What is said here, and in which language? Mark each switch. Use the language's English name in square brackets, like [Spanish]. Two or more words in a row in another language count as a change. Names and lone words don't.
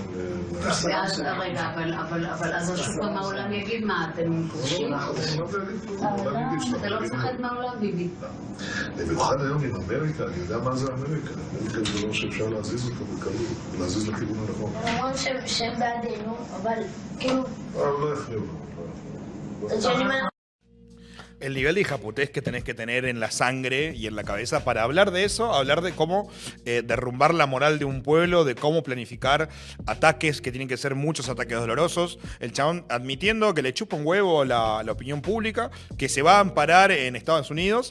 [Hebrew] ואז, רגע, אבל אז השוק מהעולם יגיד מה, אתם פושעים? אתה לא מפחד מהעולם, ביבי. במיוחד היום עם אמריקה, אני יודע מה זה אמריקה. אמריקה זה דבר שאפשר להזיז אותו בקלות, להזיז לכיוון הנכון. הם אומרים שהם בעדינו, אבל כאילו... לא יכניעו. [Spanish] El nivel de hijaputez que tenés que tener en la sangre y en la cabeza para hablar de eso, hablar de cómo derrumbar la moral de un pueblo, de cómo planificar ataques que tienen que ser muchos ataques dolorosos. El chabón admitiendo que le chupa un huevo la opinión pública, que se va a amparar en Estados Unidos.